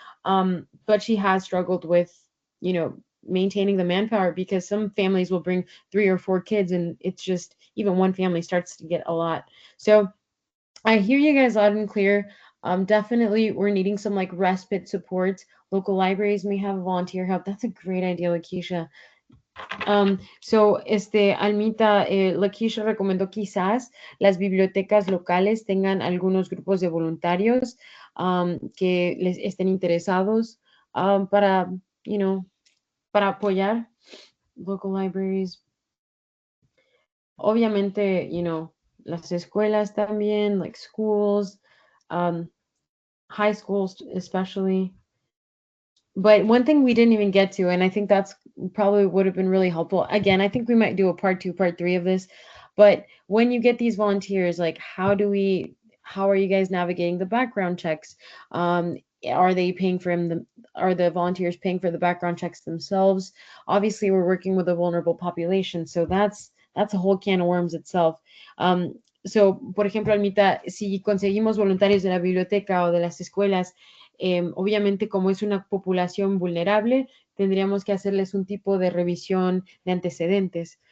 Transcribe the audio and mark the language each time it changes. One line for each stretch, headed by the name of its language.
English: But she has struggled with, maintaining the manpower because some families will bring 3 or 4 kids and it's just even one family starts to get a lot. So I hear you guys loud and clear. Definitely we're needing some like respite support. Local libraries may have volunteer help. That's a great idea, Lakeisha.
Spanish: So, Almita, Lakeisha recomendó quizás las bibliotecas locales tengan algunos grupos de voluntarios que les estén interesados para, para apoyar
English: local libraries.
Spanish: Obviamente, las escuelas también,
English: like schools, high schools especially. But one thing we didn't even get to, and I think that's probably would have been really helpful. Again, I think we might do a part 2, part 3 of this. But when you get these volunteers, like how are you guys navigating the background checks? Are they paying for them? Are the volunteers paying for the background checks themselves? Obviously, we're working with a vulnerable population, so that's a whole can of worms itself.
Spanish: So, por ejemplo, Almita, si conseguimos voluntarios de la biblioteca o de las escuelas, obviamente como es una población vulnerable, tendríamos que hacerles un tipo de revisión de antecedentes.